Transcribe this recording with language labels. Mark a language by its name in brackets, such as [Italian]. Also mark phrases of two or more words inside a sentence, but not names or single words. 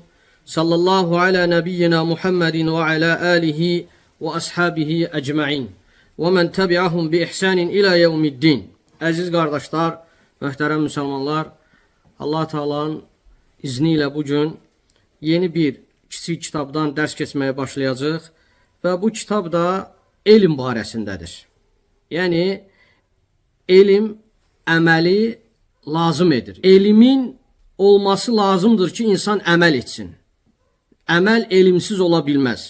[Arabic] صلى الله على نبينا محمد وعلى آله وأصحابه أجمعين. ومن تبعهم بإحسان إلى يوم الدين. [Turkish] Aziz kardeşler, muhterem Müslümanlar, Allah Teala'nın izniyle bugün [Azerbaijani] yeni bir kiçik kitabdan ders keçməyə başlayacağıq ve bu kitab da elm barəsindədir. Yani elm əməli lazım edir. Elmin olması lazımdır ki insan əməl etsin. Əməl elmsiz ola bilməz.